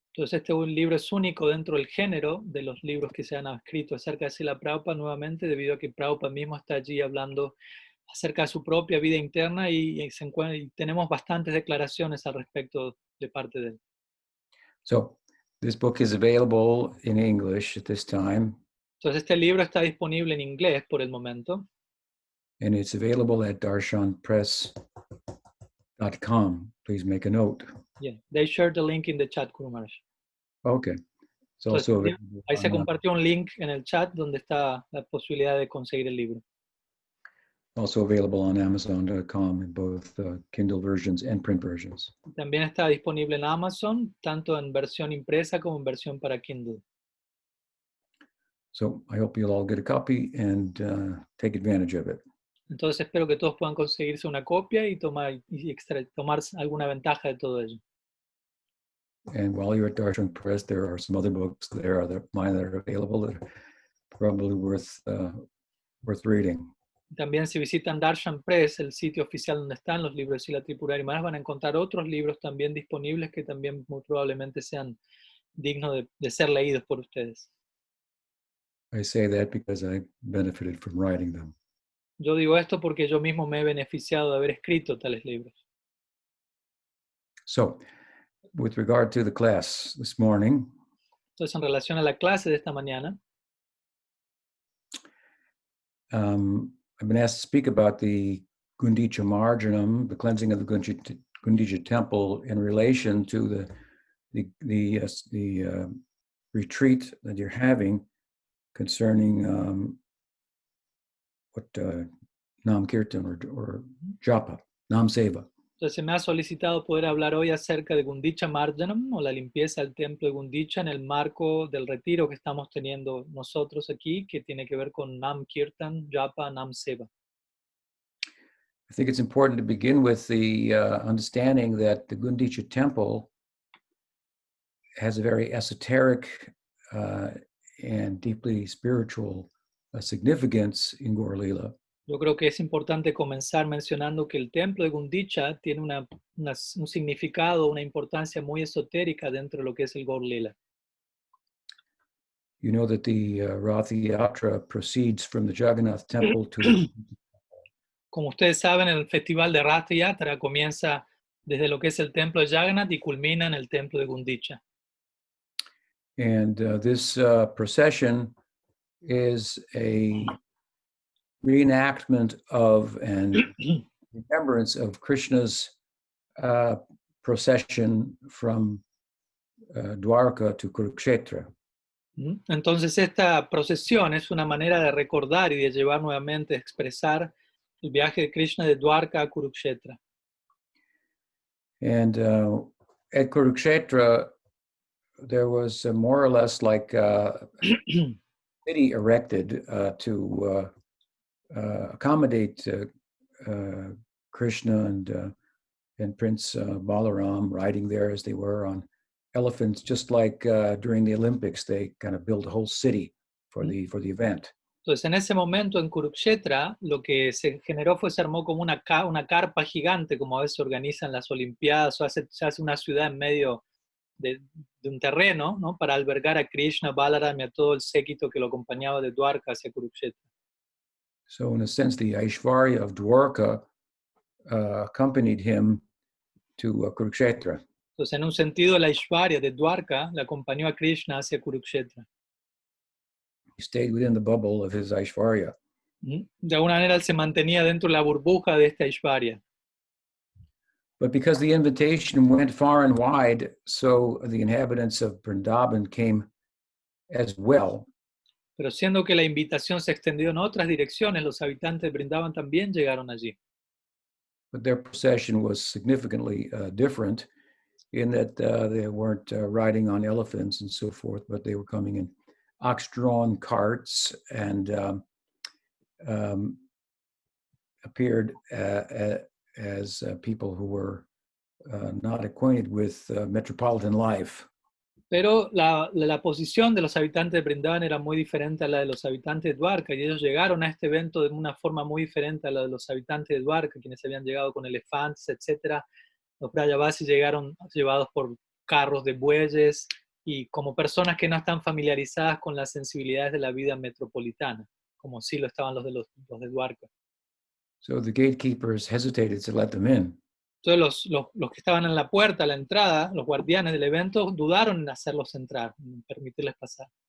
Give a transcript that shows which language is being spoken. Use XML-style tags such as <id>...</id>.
<es>Entonces este libro es único dentro del género de los libros que se han escrito acerca de Srila Prabhupada, nuevamente debido a que Prabhupada mismo está allí hablando acerca de su propia vida interna y tenemos bastantes declaraciones al respecto de parte de él.</es> <en>So this book is available in English at this time.</en> <es>Entonces este libro está disponible en inglés por el momento.</es> <en>And it's available at darshanpress.com. Please make a note. Yeah, they shared the link in the chat, Guru Maharaj. Okay. It's</en> <es>Entonces,</es> <en>also</en> <es>ahí se compartió un link en el chat donde está la posibilidad de conseguir el libro.</es> <en>Also available on Amazon.com in both Kindle versions and print versions.</en> <es>También está disponible en Amazon, tanto en versión impresa como en versión para Kindle.</es> <en>So I hope you'll all get a copy and take advantage of it.</en> <es>Entonces espero que todos puedan conseguirse una copia y tomar alguna ventaja de todo ello.</es> <en>And while you're at Darshan Press, there are some other books there that mine that are available that are probably worth reading.</en> <es>También si visitan Darshan Press, el sitio oficial donde están los libros de Srila Tripurari Maharaja, van a encontrar otros libros también disponibles que también muy probablemente sean dignos de ser leídos por ustedes.</es> <en>I say that because I benefited from writing them.</en> <es>Yo digo esto porque yo mismo me he beneficiado de haber escrito tales libros.</es> <en>So, with regard to the class this morning,</en> <es>Entonces, en relación a la clase de esta mañana,</es> <en>I've been asked to speak about the gundica-marjana, the cleansing of the Gundica temple in relation to the retreat that you're having concerning what Nam Kirtan or Japa, Nam Seva.</en> <es>entonces se me ha solicitado poder hablar hoy acerca de gundica-marjana o la limpieza del templo de Gundicha en el marco del retiro que estamos teniendo nosotros aquí, que tiene que ver con Nam Kirtan, Japa, Nam Seva.</es> <en>I think it's important to begin with the understanding that the Gundicha temple has a very esoteric and deeply spiritual significance in Gaur Lila.</en> <es>Yo creo que es importante comenzar mencionando que el templo de Gundicha tiene un significado, una importancia muy esotérica dentro de lo que es el Gaur Lila.</es> <en>You know that the Rath Yatra proceeds from the Jagannath temple to the</en> <es>Como ustedes saben, el festival de Rath Yatra comienza desde lo que es el templo de Jagannath y culmina en el templo de Gundicha.</es> <en>And this procession is a reenactment of and remembrance of Krishna's procession from Dwarka to Kurukshetra.</en> <es>Entonces esta procesión es una manera de recordar y de llevar nuevamente a expresar el viaje de Krishna de Dwarka a Kurukshetra.</es> <en>And at Kurukshetra, there was more or less like a city erected to accommodate Krishna and Prince Balaram riding there as they were on elephants, just like during the Olympics, they kind of built a whole city for the event.</en> <es>Entonces, en ese momento en Kurukshetra, lo que se generó se armó como una carpa gigante, como a veces se organizan las Olimpiadas, o se hace una ciudad en medio de un terreno, ¿no? Para albergar a Krishna, Balaram y a todo el séquito que lo acompañaba de Dwarka hacia Kurukshetra.</es> <en>So in a sense, the Aishvarya of Dwarka accompanied him to Kurukshetra.</en> <es>Entonces, en un sentido, la Aishvarya de Dwarka le acompañó a Krishna hacia Kurukshetra.</es> <en>He stayed within the bubble of his Aishvarya.</en> <es>De alguna manera, él se mantenía dentro de la burbuja de esta Aishvarya.</es> <en>But because the invitation went far and wide, so the inhabitants of Vrindavan came as well.</en> <es>Pero siendo que la invitación se extendió en otras direcciones, los habitantes de Vrindavan también llegaron allí.</es> <en>But their procession was significantly different in that they weren't riding on elephants and so forth, but they were coming in ox-drawn carts and appeared as people who were not acquainted with metropolitan life.</en> <es>Pero la posición de los habitantes de Vrindavan era muy diferente a la de los habitantes de Dwarka, y ellos llegaron a este evento de una forma muy diferente a la de los habitantes de Dwarka, quienes habían llegado con elefantes, etc. Los Brajavasis llegaron llevados por carros de bueyes y como personas que no están familiarizadas con las sensibilidades de la vida metropolitana, como sí lo estaban los de Dwarka.</es> <en>So the gatekeepers hesitated to let them in.</en> <es>Entonces los que estaban en la puerta, a la entrada, los guardianes del evento, dudaron en hacerlos entrar, en permitirles pasar.</es>